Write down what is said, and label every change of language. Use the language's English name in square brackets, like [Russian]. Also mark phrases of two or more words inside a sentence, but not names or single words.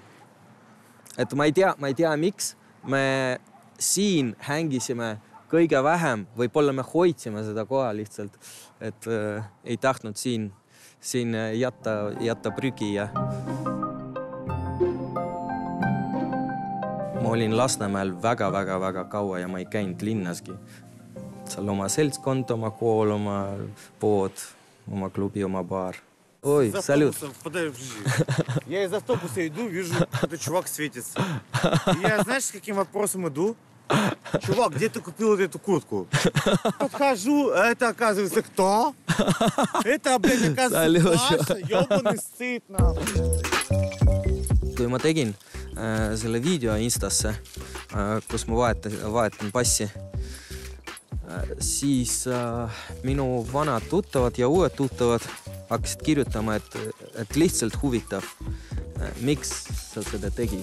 [Estonian] Et ma ei tea, miks me siin hängisime kõige vähem, võib-olla me hoidsime seda koha lihtsalt, et ei tahtnud siin jätta prügi. Ja ma olin Lasnamäel väga kaua ja ma ei käinud linnaski. Seal oma seltskond, oma kool, oma pood, oma klubi, oma baar. [Russian] Ой, салют. Я из автобуса иду, вижу, какой-то чувак светится. Я, знаешь, с каким вопросом иду? Чувак, где ты купил эту куртку? Подхожу, а это, оказывается, кто? Это, оказывается, Паша, ёбаный стыд, нахуй. [Estonian] Kui ma tegin selle video Instasse, kus ma vahetan passi, siis minu vanad tuttavad ja uued tuttavad hakkasid kirjutama, et lihtsalt huvitav, miks sa seda tegid.